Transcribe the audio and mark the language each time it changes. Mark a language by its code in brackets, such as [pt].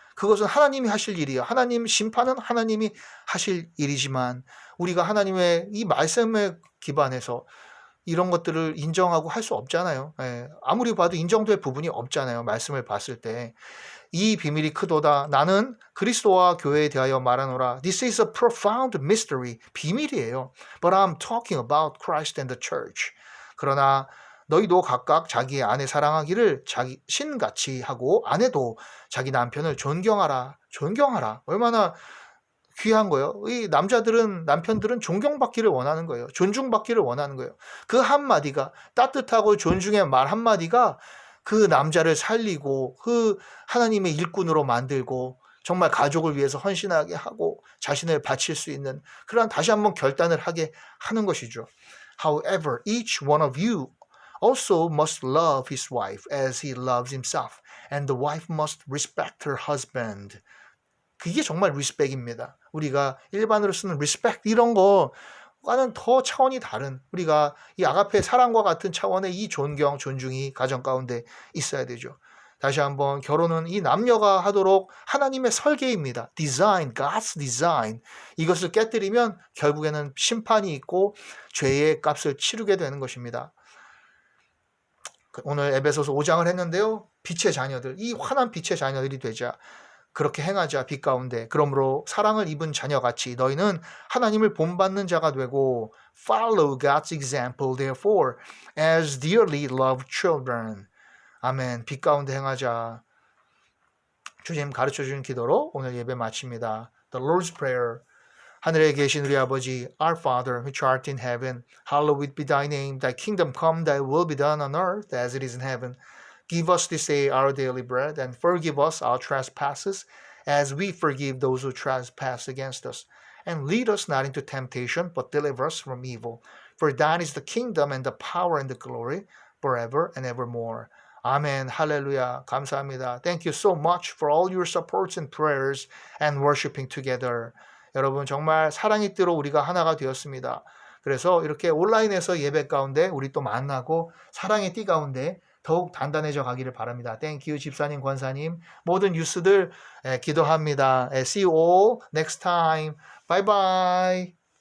[ko] 그것은 하나님이 하실 일이에요. 하나님 심판은 하나님이 하실 일이지만 우리가 하나님의 이 말씀에 기반해서 이런 것들을 인정하고 할 수 없잖아요. 예, 아무리 봐도 인정될 부분이 없잖아요. 말씀을 봤을 때. 이 비밀이 크도다. 나는 그리스도와 교회에 대하여 말하노라. [en] This is a profound mystery. [ko] 비밀이에요. [en] But I'm talking about Christ and the church. [ko] 그러나 너희도 각각 자기의 아내 사랑하기를 자기 신같이 하고 아내도 자기 남편을 존경하라. 존경하라. 얼마나 귀한 거예요. 이 남편들은 존경받기를 원하는 거예요. 존중받기를 원하는 거예요. 그 한마디가 따뜻하고 존중의 말 한마디가 그 남자를 살리고 그 하나님의 일꾼으로 만들고 정말 가족을 위해서 헌신하게 하고 자신을 바칠 수 있는 그러한 다시 한번 결단을 하게 하는 것이죠. [en] However, each one of you also must love his wife as he loves himself, and the wife must respect her husband. [ko] 그게 정말 리스펙입니다. 우리가 일반으로 쓰는 리스펙 이런 거와는 더 차원이 다른 우리가 이 아가페 사랑과 같은 차원의 이 존경, 존중이 가정 가운데 있어야 되죠. 다시 한번 결혼은 이 남녀가 하도록 하나님의 설계입니다. [en] Design, God's design. [ko] 이것을 깨뜨리면 결국에는 심판이 있고 죄의 값을 치르게 되는 것입니다. 오늘 에베소서 5장을 했는데요. 빛의 자녀들, 이 환한 빛의 자녀들이 되자. 그렇게 행하자 빛 가운데. 그러므로 사랑을 입은 자녀같이 너희는 하나님을 본받는 자가 되고 [en] follow God's example therefore as dearly loved children. [ko] 아멘. 빛 가운데 행하자. 주님 가르쳐주신 기도로 오늘 예배 마칩니다. [en] The Lord's Prayer. [ko] 하늘에 계신 우리 아버지 [en] Our Father which art in heaven hallowed be thy name. Thy kingdom come, thy will be done on earth as it is in heaven. Give us this day our daily bread, and forgive us our trespasses, as we forgive those who trespass against us. And lead us not into temptation, but deliver us from evil. For thine is the kingdom, and the power, and the glory, forever and evermore. Amen. Hallelujah. [ko] 감사합니다. [en] Thank you so much for all your supports and prayers and worshiping together. [ko] 여러분 정말 사랑의 띠로 우리가 하나가 되었습니다. 그래서 이렇게 온라인에서 예배 가운데 우리 또 만나고 사랑의 띠 가운데 더욱 단단해져 가기를 바랍니다. [en] Thank you, 집사님, 권사님. [ko] 모든 뉴스들 기도합니다. [en] See you all next time. Bye bye.